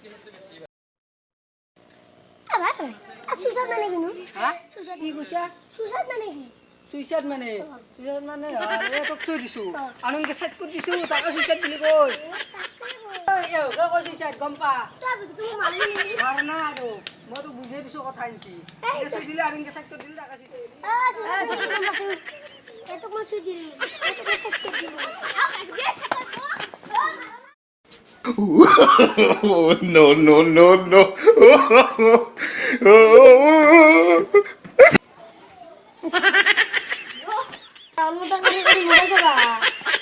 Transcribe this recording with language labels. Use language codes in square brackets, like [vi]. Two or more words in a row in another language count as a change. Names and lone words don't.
[as] আবা সুইসাইড মানে কি নু হ্যাঁ কি কইছা সুইসাইড মানে কি সুইসাইড মানে এ তোক চুই দিছো আনকে সেট কৰি দিছো তাকে সুইসাইড বুলি কই এ গা কই সুইসাইড গম পা তুমি মারলি নি মারনা আৰু মই তো বুঝাই দিছো কথা এনকি এ চুই দিলে আনকে সেট কৰি দিলে তাকে সুইসাইড এ তো মই সুই দিলি এ তো মই সেট করে দিলি [en] No, no, no, no. [id] Kamu tak ngerti mobil apa?